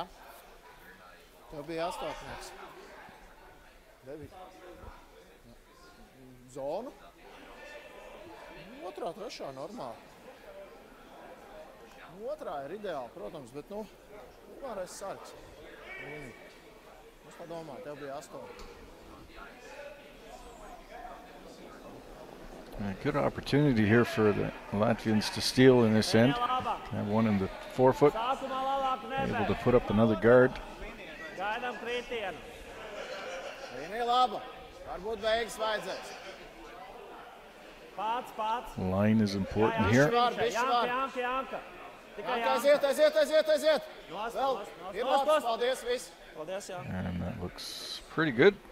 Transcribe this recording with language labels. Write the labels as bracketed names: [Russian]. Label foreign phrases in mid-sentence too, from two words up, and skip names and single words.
[Latvian] Tev bija 8. 9. Zonu? 2, 3 normāli. 2 ir ideāli, protams, bet, pirmārais sargs. Es tā domāju, tev bija 8. [English] A good opportunity here for the Latvians to steal in this end. Have one in the forefoot, [Latvian] Sākumā labāk [English] able [Latvian] nebēr. [English] to put up another guard. [Latvian] Gaidām kritienu. Līnija laba. Varbūt beigas vajadzēs. Pats. [English] Line is important here. [Latvian] Janka. Tikai Janka, aiziet. Nost. Vēl. Ir labs, paldies, viss. Paldies, Janka. [English] And that looks pretty good.